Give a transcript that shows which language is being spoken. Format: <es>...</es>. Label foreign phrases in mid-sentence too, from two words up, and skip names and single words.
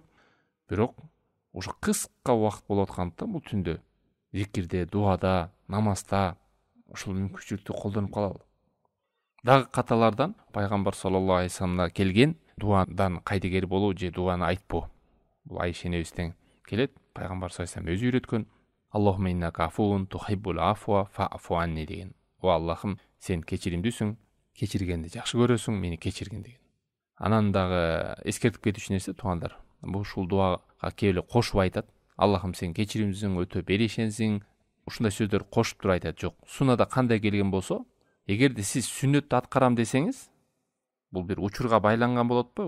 <ky>Бирок ошо кыска убакыт болуп аткандыктан бул түндө зикирде, дуада, намазда ушул мүмкүнчүлүктү колдонуп калалы. Дагы каталардан пайгамбар саллаллаху алейхи вассаламда келген дуадан кайдыгер болуу же дуаны айтпоо. Бул Айша энебизден келет. Пайгамбар саллаллаху алейхи вассалам өзү үйрөткөн.</ky> <ar>اللهم إنك عفو تحب العفو فاعف عني деген.</ar> <ky>О Аллахым, сен кечиримдүүсүң, кечиргенди жакшы көрөсүң, мени кечиргин деген. Анан дагы эскертип кетүүчү нерсе туугандар, бул ушул дуага кээбеле кошуп айтат. Аллахым, сен кечиримдүүсүң, өтө беришенсиң. Ушундай сөздөр кошуп туруп айтат. Жок, суннада кандай келген болсо, эгерде сиз сүннөттү аткарам десеңиз, бул бир учурга байланган болот атпайбы?</ky>